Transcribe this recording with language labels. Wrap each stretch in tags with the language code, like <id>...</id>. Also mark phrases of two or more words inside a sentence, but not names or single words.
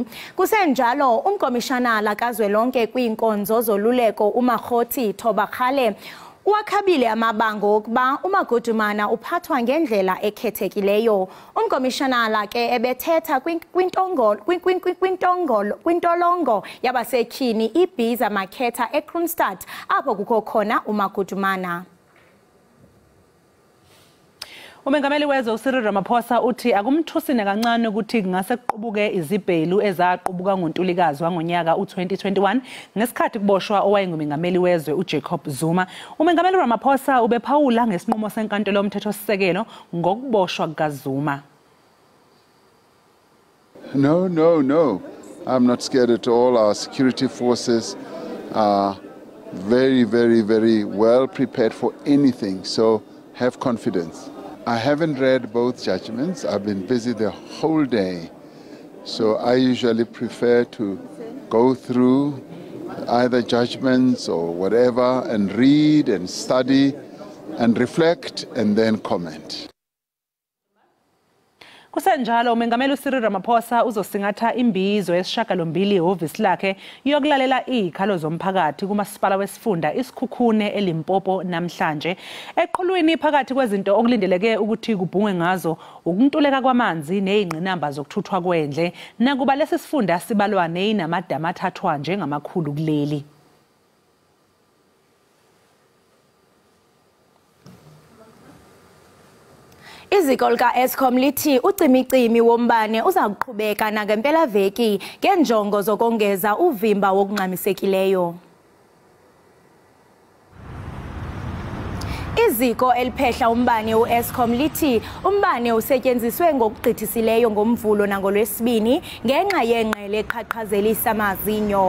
<xh>Kusenjalo umkomishanala kazwelonke kwiinkonzo zoluleko uMagoti Thobakgale wakhabile amabango okuba uMagutumana uphathwa ngendlela ekhethekileyo. Umkomishanala ke ebethetha kwintolongo yabasetyhini iBiza Makhetha eKroonstad apho kukho khona uMagutumana.</xh> <zu>Umengameli wezwe uCyril Ramaphosa uthi akumthusine kancane ukuthi kungase kuqubuke izibhelu ezaqubuka ngoNtulikazi wangonyaka u2021 ngesikhathi kuboshwa owayengumengameli wezwe uJacob Zuma. Umengameli Ramaphosa ubephawula ngesinqumo senkantolo yomthethosisekelo ngokuboshwa kukaZuma.</zu> <en>No. I'm not scared at all. Our security forces are very well prepared for anything. So have confidence. I haven't read both judgments. I've been busy the whole day. So I usually prefer to go through either judgments or whatever and read and study and reflect and then comment.</en> <zu>Kusenjalo umengameli uCyril Ramaphosa uzosingatha imbizo yesishiyagalombili ehhovisi lakhe yokulalela izikhalo zomphakathi kumasipala wesifunda isikhukhune eLimpopo namhlanje. Eqhulwini phakathi kwezinto okulindeleke ukuthi kubhungwe ngazo ukuntuleka kwamanzi nezingqinamba zokuthuthwa kwendle nakuba lesi sifunda sibalwa nezinamadamu athathwa njengamakhulu kuleli.</zu> <xh>Iziko lika-Eskom lithi ucimicimi wombane uza kuqhubeka nangempelaveki ngenjongo zokongeza uvimba wokungxamisekileyo. Iziko eliphehla umbane u-Eskom lithi umbane usetyenziswe ngokugqithisileyo ngomvulo nangolwesibini ngenxa yengqele eqhaqhazelisa amazinyo.</xh>